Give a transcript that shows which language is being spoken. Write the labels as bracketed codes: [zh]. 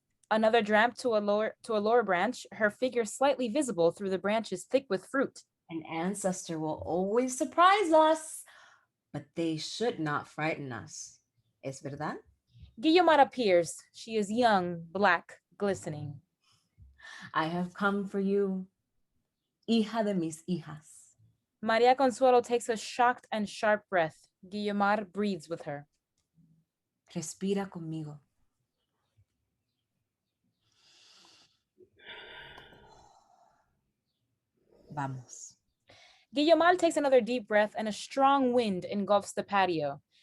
[en] Another jump to a lower branch, her figure slightly visible through the branches thick with fruit. An ancestor will always surprise us, but they should not frighten us. [es] ¿Es verdad? [en] Guiomar appears. She is young, black, glistening. I have come for you, hija de mis hijas. Maria Consuelo takes a shocked and sharp breath. Guiomar breathes with her. [es] Respira conmigo. Vamos. [en] Guiomar takes another deep breath and a strong wind engulfs the patio.